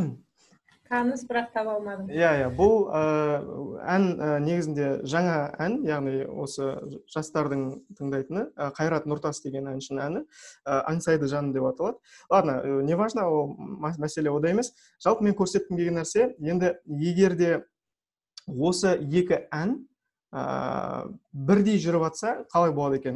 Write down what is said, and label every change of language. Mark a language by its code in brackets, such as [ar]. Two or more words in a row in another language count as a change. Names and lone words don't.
[kk] Таныс, бірақ таба алмадым. Иә, бұл ән негізінде жаңа ән, яғни осы жастардың тыңдайтыны, Қайрат Нұртас деген әншінің әні, аңсайды жаным деп аталады. [ru] Ладно, не важно, [kk] ол мәселе ода емес. Жалпы мен көрсеткім келген нәрсе, енді егерде осы екі ән бірдей жүріп атса, қалай болады екен?